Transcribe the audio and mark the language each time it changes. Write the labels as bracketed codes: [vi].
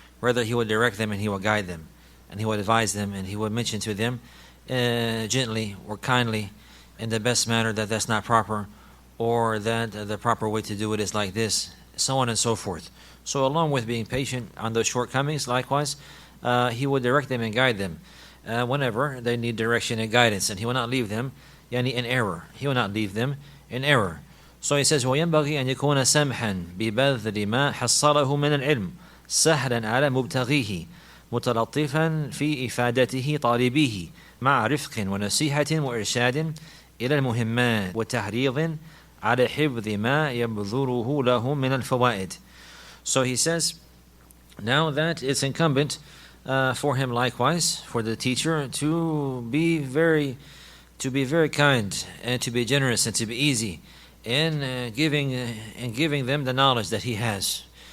[en] Rather, he will direct them and he will guide them. And he would advise them, and he would mention to them gently or kindly in the best manner that that's not proper, or that the proper way to do it is like this, so on and so forth. So along with being patient on those shortcomings, likewise, he would direct them and guide them whenever they need direction and guidance, and he will not leave them in error. He will not leave them in error. So he says, [ar] وَيَنْبَغِي أَنْ يَكُونَ سَمْحًا بِبَذْلِ مَا حَصَّلَهُ مِنَ الْعِلْمِ سَهْلًا عَلَى مُبْتَغِيهِ متلطفا في إفادته طالبيه مع رفق ونصيحة وإرشاد إلى المهمات وتحريض على حفظ ما يبذره له من الفوائد. [en] So he says, now that it's incumbent for him likewise, for the teacher, to be very kind and to be generous and to be easy in giving them the knowledge that he has.